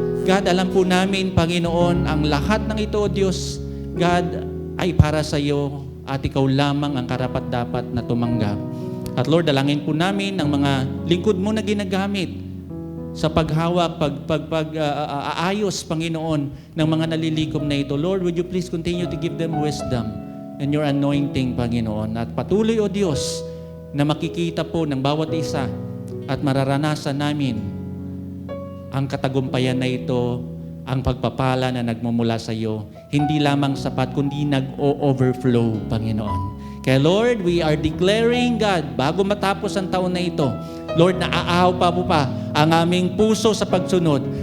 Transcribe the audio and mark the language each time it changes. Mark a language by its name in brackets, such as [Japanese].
[Filipino] God, alam po namin, Panginoon, ang lahat ng ito, O Diyos, God, ay para sa iyo at ikaw lamang ang karapat-dapat na tumanggap. At Lord, dalangin po namin ang mga lingkod mo na ginagamit sa paghawak, aayos, Panginoon, ng mga nalilikom na ito. [English] Lord, would you please continue to give them wisdom and your anointing, Panginoon. [Filipino] At patuloy, O Diyos, na makikita po ng bawat isa at mararanasan namin ang katagumpayan na ito, ang pagpapala na nagmumula sa iyo, hindi lamang sapat, kundi nag-overflow, Panginoon. Kaya Lord, [English] we are declaring, [Filipino] God, bago matapos ang taon na ito, Lord, naaahaw pa po pa ang aming puso sa pagsunod.